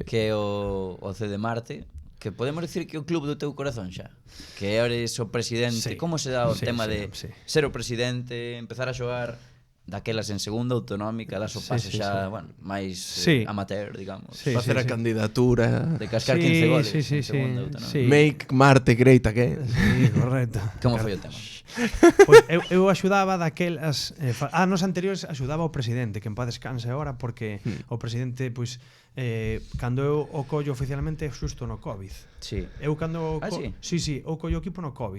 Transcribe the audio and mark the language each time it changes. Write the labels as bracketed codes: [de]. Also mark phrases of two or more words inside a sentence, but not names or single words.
[gl] que é o C de Marte, que podemos dicir que é o club do teu corazón xa, que eres o presidente. Como se dá o tema de ser o presidente, empezar a xogar daquelas en segunda autonómica, das o paso xa, bueno, máis amateur, digamos. Facer a candidatura. De cascar 15 goles en segunda autonómica. [en] Make Marte great again. [gl] Sí, correcto. Como foi o tema? Pois eu axudaba daquelas anos anteriores, axudaba o presidente, que en paz descanse agora, porque o presidente, pois, cando eu o collo oficialmente é xusto no Covid. Sí. Eu cando sí, eu collo o equipo no Covid.